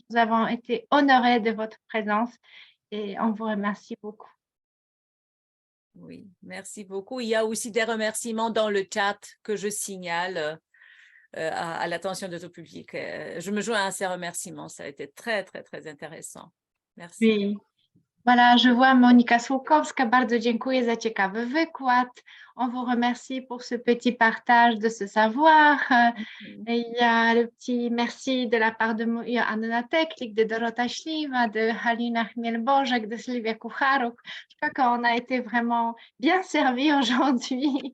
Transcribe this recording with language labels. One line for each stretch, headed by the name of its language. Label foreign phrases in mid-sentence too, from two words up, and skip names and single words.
French: Nous avons été honorés de votre présence et on vous remercie beaucoup. Oui, merci beaucoup. Il y a aussi des remerciements dans le chat que je signale à l'attention de tout public. Je me joins à ces remerciements. Ça a été très, très, très intéressant. Merci. Oui. Voilà, je vois Monika Słukowska,
Polish: bardzo dziękuję za ciekawy wykład.
French: On vous remercie pour ce petit partage de ce savoir. Et il y a le petit merci de la part de Anna Teklik, de Dorota Śliwa, de Halina Chmiel-Bożek, de Sylvia Kucharuk. Je crois qu'on a été vraiment bien servis aujourd'hui.